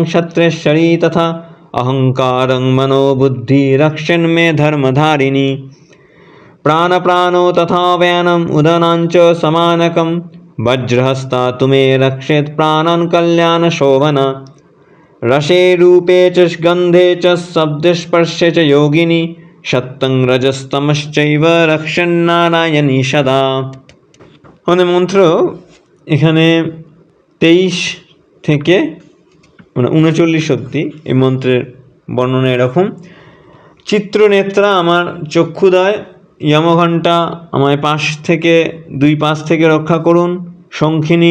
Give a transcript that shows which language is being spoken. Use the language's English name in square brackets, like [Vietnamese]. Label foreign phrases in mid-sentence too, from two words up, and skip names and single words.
[Sanskrit] क्षत्रेश्वरी तथा अहङ्कारं मनोबुद्धि रक्षन् मे धर्मधारिणी प्राणप्राणो तथा व्यानम् उदनाञ्च समानकं वज्रहस्ता तु मे रक्षेत् प्राणान् कल्याणशोभना रसे रूपे च गन्धे च शब्दस्पर्शे च योगिनी সত্যং রজস্তমশ্চৈব রক্ষন্নারায়ণী সদা। [Bangla] মানে মন্ত্র এখানে 23 থেকে 39 অবধি এই মন্ত্রের বর্ণনা এরকম। চিত্রনেত্রা আমার চক্ষুদয়, যমঘণ্টা আমায় দুই পাশ থেকে রক্ষা করুন, শঙ্খিনী